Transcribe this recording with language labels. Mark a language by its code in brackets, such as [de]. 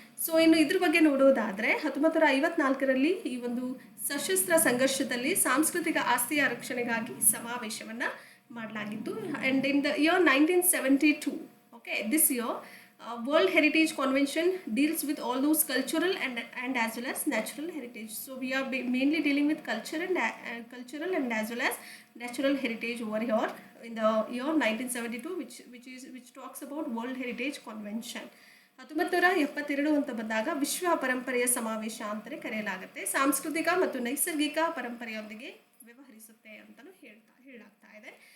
[kn] So ಇನ್ನು ಇದ್ರ ಬಗ್ಗೆ ನೋಡೋದಾದರೆ 1954ರಲ್ಲಿ ಈ ಒಂದು ಸಶಸ್ತ್ರ ಸಂಘರ್ಷದಲ್ಲಿ ಸಾಂಸ್ಕೃತಿಕ ಆಸ್ತಿಯ ರಕ್ಷಣೆಗಾಗಿ ಸಮಾವೇಶವನ್ನು ಮಾಡಲಾಗಿತ್ತು. [en] And in the year 1972 this year World Heritage Convention deals with all those cultural and as well as natural heritage. So we are mainly dealing with cultural and as well as natural heritage over here in the year 1972 which talks about World Heritage Convention. [kn] 1972 ಅಂತ ಬಂದಾಗ ವಿಶ್ವ ಪರಂಪರೆಯ ಸಮಾವೇಶ ಅಂತಲೇ ಕರೆಯಲಾಗುತ್ತೆ. ಸಾಂಸ್ಕೃತಿಕ ಮತ್ತು ನೈಸರ್ಗಿಕ ಪರಂಪರೆಯೊಂದಿಗೆ ವ್ಯವಹರಿಸುತ್ತೆ ಅಂತಲೂ ಹೇಳಲಾಗ್ತಾ ಇದೆ.